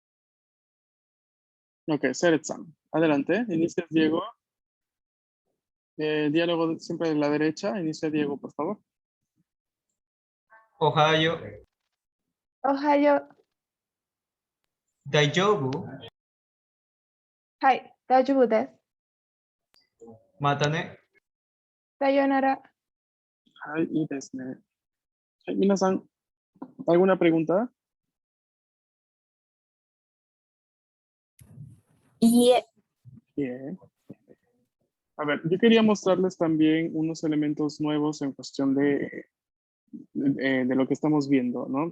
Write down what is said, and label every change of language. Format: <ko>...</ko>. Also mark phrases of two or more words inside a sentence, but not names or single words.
<es>Ok, Seret-san. Adelante. Inicias, Diego. Diálogo siempre de la derecha. Inicia Diego, por favor. Ohio. Ohio. Daijoubu.</es> <ja>はい、大丈夫です。</ja> <es>Matane.</es> <ja>さよなら。はい、いいですね。はい、minasan,</ja> <es>¿alguna pregunta? Ie. Bien. A ver, yo quería mostrarles también unos elementos nuevos en cuestión de lo que estamos viendo, ¿no?</es>